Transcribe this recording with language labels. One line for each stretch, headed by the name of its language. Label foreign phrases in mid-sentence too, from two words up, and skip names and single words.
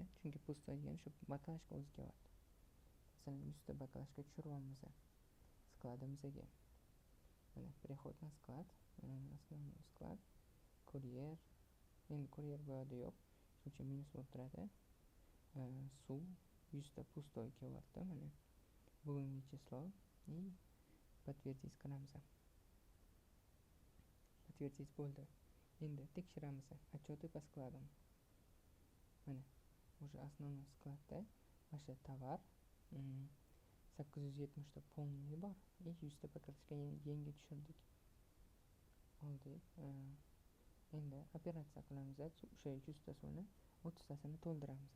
Uzbek: Chunki pustoy degani shu baklashka o'ziga bor. Masalan, 100 ta baklashka tushiryapmiz skladimizga.
Russian: Mana prihod na sklad, основной sklad, kuryer.
Uzbek: Endi kuryer bu yerda yo'q. Shuning uchun minus bo'lib turadi. Suv 100 ta pustoy kelyapti. Mana bugungi
Russian: число и подтвердить
Uzbek: qilamiz. Подтвердить bo'ldi. Endi tekshiramiz.
Russian: Отчеты по складам.
Uzbek: Mana
Russian: уже основной
Uzbek: skladda o'sha tovar 870 ta полный bor. 100 ta baklashka yangi tushirdik. Oldik. Endi operatsiya qilamiz. O'sha 100 ta suvni 30 tasini to'ldiramiz.